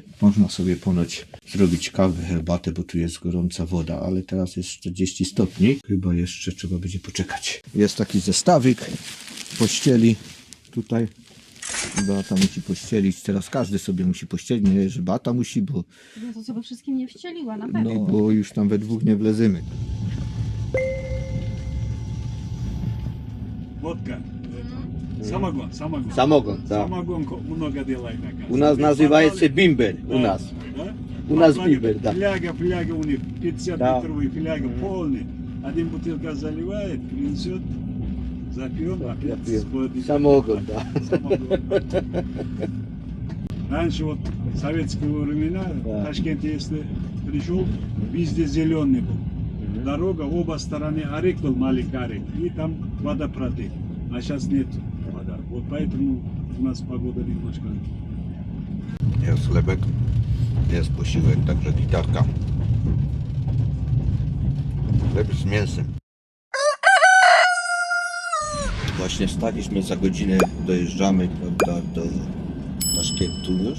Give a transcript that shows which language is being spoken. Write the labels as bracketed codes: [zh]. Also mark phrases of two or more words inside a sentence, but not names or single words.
[pl] Można sobie ponoć zrobić kawę, herbatę, bo tu jest gorąca woda, ale teraz jest 40 stopni. Chyba jeszcze trzeba będzie poczekać. Jest taki zestawik pościeli tutaj. Beata musi pościelić. Teraz każdy sobie musi pościelić. Nie, że Beata musi, bo... No to sobie wszystkim nie wścieliła, na pewno. No, bo już tam we dwóch nie wlezymy. [ru] Водка. Самогон. Самогон, да. Самогон много делает. У нас называется бимбер. У нас. Да? У нас бимбер, да. Фляга у них 50 Да. литровый фляга полный. Один бутылка заливает, принесет, запьем, опять Запьем. сходит. Самогон, да. Самогон. Раньше вот в советские времена, Да. в Ташкенте, если пришел, везде зеленый был. Дорога, оба стороны арык был, маленький арык, и там вода протек. А сейчас нет вода. Вот поэтому у нас погода немножко... [pl] Jest chlebek, jest posiłek, także gitarka. Chleb z mięsem. Właśnie staliśmy, za godzinę dojeżdżamy, prawda, do Taszkentu już.